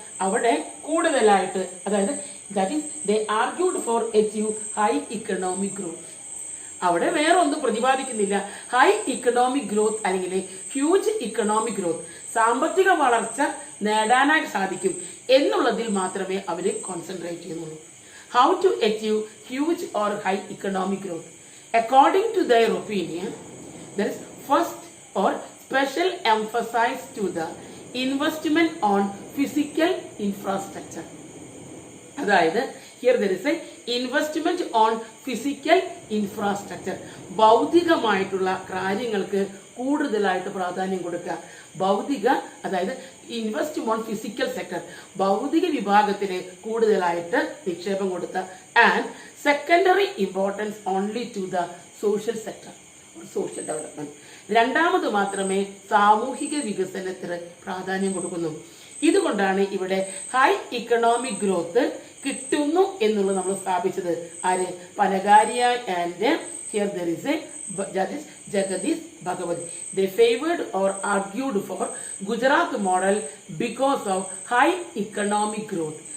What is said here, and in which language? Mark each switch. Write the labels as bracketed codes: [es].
[ml] അവിടെ കൂടുതലായിട്ട്, അതായത് [en] That is they argued for achieve high economic growth. [ml] അവിടെ വേറെ ഒന്നും പ്രതിപാദിക്കുന്നില്ല. ഹൈ ഇക്കണോമിക് ഗ്രോത്ത് അല്ലെങ്കിൽ ഹ്യൂജ് ഇക്കണോമിക് ഗ്രോത്ത്, സാമ്പത്തിക വളർച്ച നേടാനായിട്ട് സാധിക്കും എന്നുള്ളതിൽ മാത്രമേ അവർ കോൺസെൻട്രേറ്റ് ചെയ്യുന്നുള്ളൂ. [en] How to achieve huge or high economic growth? According to their opinion, there is first or special emphasis to the investment on physical infrastructure. [ml] അതായത് [en] here there is a investment on physical infrastructure. [ml] ഭൗതികമായിട്ടുള്ള കാര്യങ്ങൾക്ക് കൂടുതലായിട്ട് പ്രാധാന്യം കൊടുക്കുക. അതായത് [en] invest on physical sector, [ml] ഭൗതിക വിഭാഗത്തിന് കൂടുതലായിട്ട് നിക്ഷേപം കൊടുത്ത. [en] And secondary importance only to the social sector, social development. [ml] രണ്ടാമത് മാത്രമേ സാമൂഹിക വികസനത്തിന് പ്രാധാന്യം കൊടുക്കുന്നു. ഇതുകൊണ്ടാണ് ഇവിടെ ഹൈ ഇക്കണോമിക് ഗ്രോത്ത് കിട്ടുന്നു എന്നുള്ളത് നമ്മൾ സ്ഥാപിച്ചത്. ആര്? [en] Panagariya and here there is a Jagadish Bhagavati. They favored or argued for Gujarat model because of high economic growth.